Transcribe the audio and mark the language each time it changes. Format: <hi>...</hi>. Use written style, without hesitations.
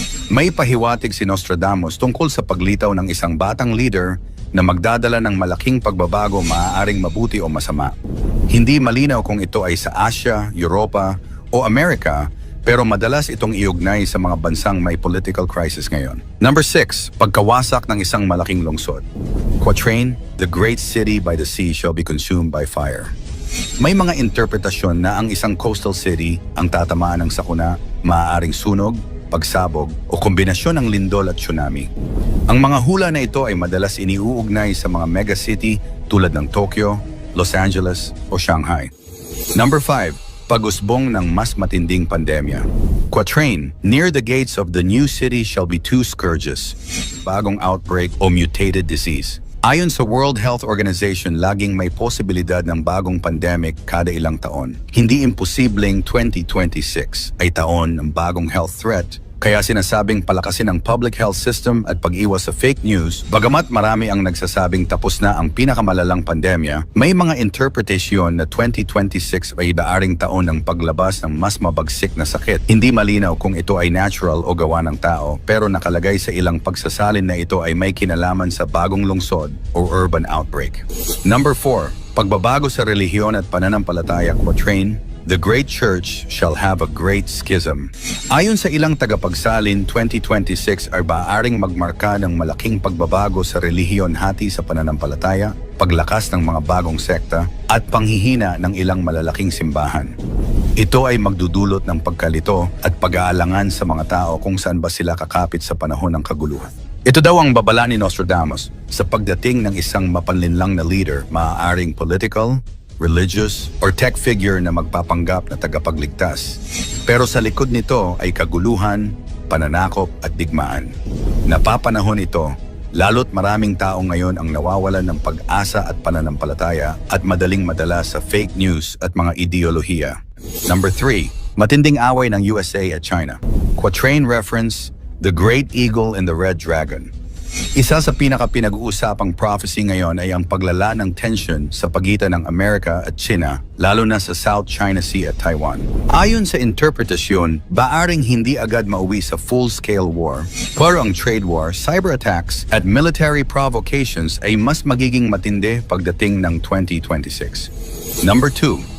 <tl>May pahiwatig si Nostradamus tungkol sa paglitaw ng isang batang leader na magdadala ng malaking pagbabago, maaaring mabuti o masama. Hindi malinaw kung ito ay sa Asia, Europa o Amerika, pero madalas itong iugnay sa mga bansang may political crisis ngayon.</tl> <en>Number 6.</en> <tl>Pagkawasak ng isang malaking lungsod.</tl> <en>Quatrain, the great city by the sea shall be consumed by fire.</en> <tl>May mga interpretasyon na ang isang coastal city ang tatamaan ng sakuna, maaaring sunog, pagsabog o kombinasyon ng lindol at tsunami. Ang mga hula na ito ay madalas iniuugnay sa mga megacity tulad ng Tokyo, Los Angeles o Shanghai.</tl> <en>Number 5.</en> <tl>Pag-usbong ng mas matinding pandemya.</tl> <en>Quatrain, near the gates of the new city shall be two scourges,</en> <tl>bagong outbreak o</tl> <en>mutated disease.</en> <tl>Ayon sa World Health Organization, laging may posibilidad ng bagong pandemic kada ilang taon. Hindi imposibleng 2026 ay taon ng bagong health threat, kaya sinasabing palakasin ang public health system at pag-iwas sa fake news. Bagamat marami ang nagsasabing tapos na ang pinakamalalang pandemya, may mga interpretasyon na 2026 ay daaring taon ng paglabas ng mas mabagsik na sakit. Hindi malinaw kung ito ay natural o gawa ng tao, pero nakalagay sa ilang pagsasalin na ito ay may kinalaman sa bagong lungsod o urban outbreak.</tl> <en>Number 4.</en> <tl>Pagbabago sa relihiyon at pananampalataya.</tl> <en>Quatrain, the great church shall have a great schism.</en> <tl>Ayon sa ilang tagapagsalin, 2026 ay maaaring magmarka ng malaking pagbabago sa relihiyon hati sa pananampalataya, paglakas ng mga bagong sekta, at panghihina ng ilang malalaking simbahan. Ito ay magdudulot ng pagkalito at pag-aalangan sa mga tao kung saan ba sila kakapit sa panahon ng kaguluhan. Ito daw ang babala ni Nostradamus sa pagdating ng isang mapanlinlang na leader, maaaring political, religious, or tech figure na magpapanggap na tagapagligtas. Pero sa likod nito ay kaguluhan, pananakop at digmaan. Napapanahon ito, lalo't maraming tao ngayon ang nawawalan ng pag-asa at pananampalataya at madaling madala sa fake news at mga ideolohiya.</tl> <en>Number 3.</en> <tl>Matinding away ng USA at China.</tl> <en>Quatrain reference, the great eagle and the red dragon.</en> <tl>Isa sa pinaka-pinag-uusapang prophecy ngayon ay ang paglala ng tension sa pagitan ng Amerika at China, lalo na sa South China Sea at Taiwan. Ayon sa interpretasyon, baaring hindi agad mauwi sa full-scale war, pero ang trade war, cyber attacks at military provocations ay mas magiging matindi pagdating ng 2026.</tl> <en>Number 2.</en>